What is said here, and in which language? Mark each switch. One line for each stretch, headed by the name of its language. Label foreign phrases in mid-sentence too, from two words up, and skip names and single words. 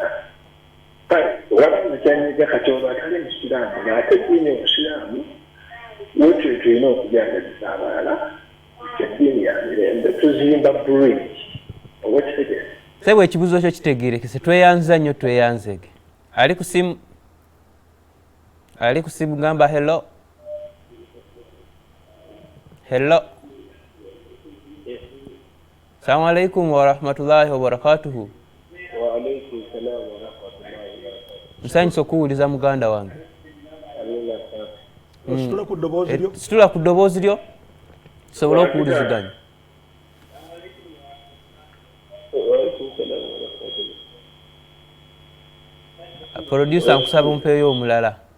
Ganda: Kale olaba ekyanyiga kati oba atali musiraamu ng'ate ddiini obusiraamu wetyo tulina okujagaliza abalala eddiini ya mirembe tuzimba bridge oba kitegeeza. Sebo ekibuzo kyo kitegeerekese tweyanza nnyo tweyanzege. Ali ku simu. Ali ku simu gamba hello. Hello.
Arabic: السلام عليكم ورحمة الله وبركاته. وعليكم السلام ورحمة الله وبركاته.
Ganda: Nsanyusa okuwuliza muganda wange. Situla ku ddoboozi lyo. Situla ku ddoboozi lyo sobola okuwuliziganya. Producer nkusaba ompeeyo omulala.